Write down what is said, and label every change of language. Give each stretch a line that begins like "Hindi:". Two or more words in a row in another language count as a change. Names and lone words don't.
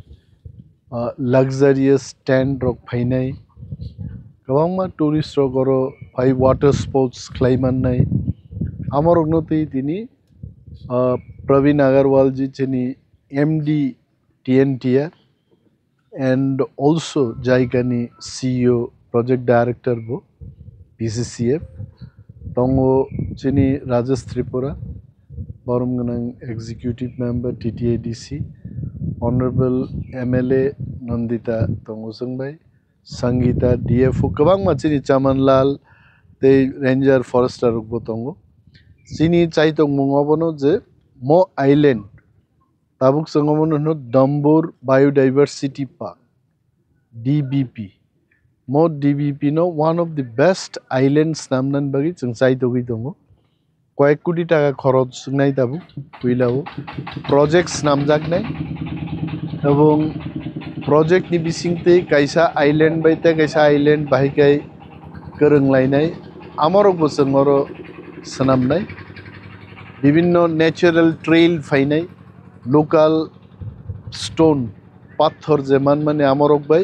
Kok Borok: luxurious tent rok phainai kabangma tourist rok oro phai
English: water sports
Kok Borok: khlaiman nai amorok no tini
English: Praveen Agarwal ji chini MD TNTR and also Jaikani CEO project director
Kok Borok: bo PCCF tongo chini Rajesh Tripura Borumganang
English: executive member
Kok Borok: TTADC honorable MLA Nandita tongo sangbai Sangeeta DFO kabangma chini Chamanlal te ranger forester rok bo tongo chini chaitong mungobono je mo island tabuk sangomono no Dumbur Biodiversity Park DBP mo DBP no
English: one of the best islands
Kok Borok: namnan bagi chung chaitogi tongo koyek koti taka khorach nai tabu puilao projects namjak nai ebong project ni bisingte kaisa island bai te kaisa island bahikai koronglainai amorok bo songoro sanamnai bibinno
English: natural trail
Kok Borok: phainai local stone pathor jeman mane amorok bai